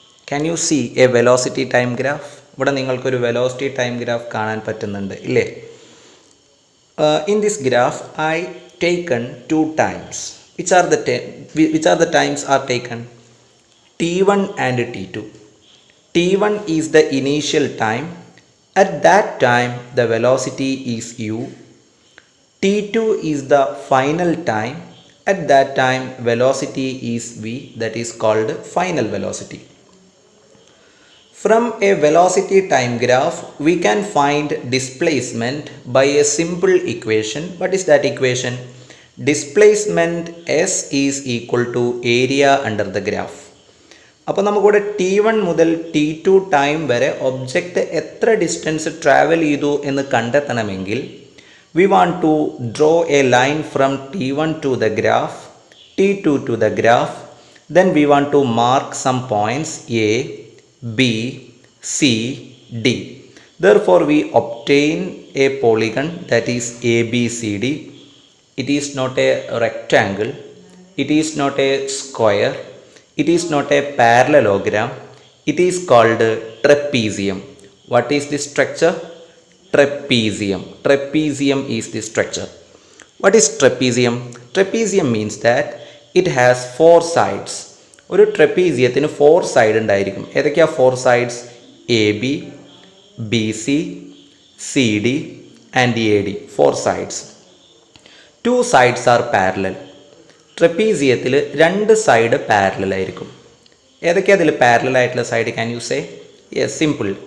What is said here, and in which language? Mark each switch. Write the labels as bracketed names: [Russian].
[English] Can you see a velocity time graph? [Malayalam] ഇവിടെ നിങ്ങൾക്കൊരു velocity time graph കാണാൻ പറ്റുന്നുണ്ട് ഇല്ലേ? [English] In this graph I taken two times. Which are the times are taken? T1 and T2. T1 is the initial time. At that time the velocity is u. T2 is the final time. At that time velocity is v, that is called final velocity. From a velocity time graph we can find displacement by a simple equation. What is that equation? Displacement s is equal to area under the graph. [Malayalam] അപ്പോൾ നമുക്കിവിടെ T1 മുതൽ T2 time വരെ object എത്ര distance travel ചെയ്തു എന്ന് കണ്ടെത്തണമെങ്കിൽ [English] We want to draw a line from T1 to the graph, T2 to the graph, then we want to mark some points A, B, C, D. Therefore we obtain a polygon that is ABCD. It is not a rectangle, it is not a square, it is not a parallelogram, it is called trapezium. What is this structure? Trapezium. Trapezium is the structure. What is trapezium? Trapezium means that it has four sides. [Malayalam] ഒരു ട്രപ്പീസിയത്തിന് four side ഉണ്ടായിരിക്കും. ഏതൊക്കെയാ [English] Four sides? A B, B C, C D and A D. Four sides. Two sides are parallel. [Malayalam] ട്രപ്പീസിയത്തിൽ രണ്ട് side parallel ആയിരിക്കും. ഏതൊക്കെയാണ് അതിൽ parallel ആയിട്ടുള്ള side? [English] Can you say? Yes, simple.